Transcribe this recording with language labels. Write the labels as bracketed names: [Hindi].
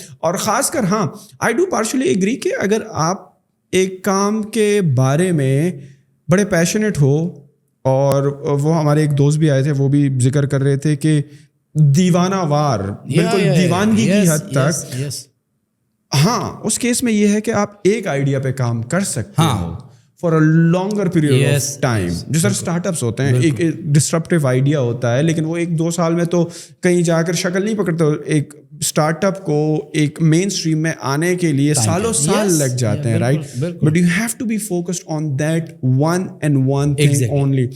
[Urdu] اور خاص کر ہاں, [English] I do partially agree [Urdu] کہ اگر آپ ایک کام کے بارے میں بڑے پیشنیٹ ہو, اور وہ ہمارے ایک دوست بھی آئے تھے, وہ بھی ذکر کر رہے تھے کہ دیوانہ وار, بالکل دیوانگی کی حد تک. ہاں, اس کیس میں یہ ہے کہ آپ ایک آئیڈیا پہ کام کر سکتے ہو, [English] for a longer period of time. [Urdu] جس طرح اسٹارٹ اپس ہوتے ہیں, ایک ڈسرپٹیو آئیڈیا ہوتا ہے لیکن وہ 1-2 سال میں تو کہیں جا کر شکل نہیں پکڑتا. ایک اسٹارٹ اپ کو ایک مین اسٹریم میں آنے کے لیے سالوں سال لگ جاتے ہیں, right, [English] But you have to be focused on that one and one thing only.